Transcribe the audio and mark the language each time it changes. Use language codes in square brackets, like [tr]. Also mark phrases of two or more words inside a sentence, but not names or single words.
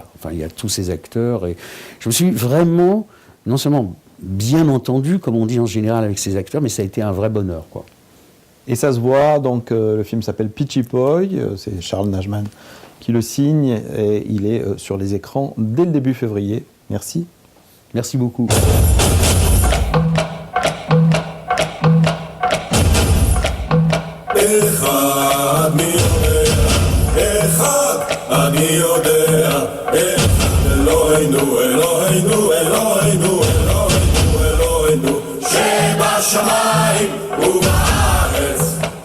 [fr] Enfin, il y a tous ces acteurs et je me suis vraiment, non seulement bien entendu, comme on dit en général avec ces acteurs, mais ça a été un vrai bonheur, quoi. Et ça se voit, donc le film s'appelle Pitchy Poi, c'est Charles Najman qui le signe et il est sur les écrans dès le début février. Merci. Merci beaucoup. [he] אחד מי יודע, אחד אני יודע, אחד אלוהינו, אלוהינו, אלוהינו, אלוהינו, אלוהינו, שבשמיים ובארץ.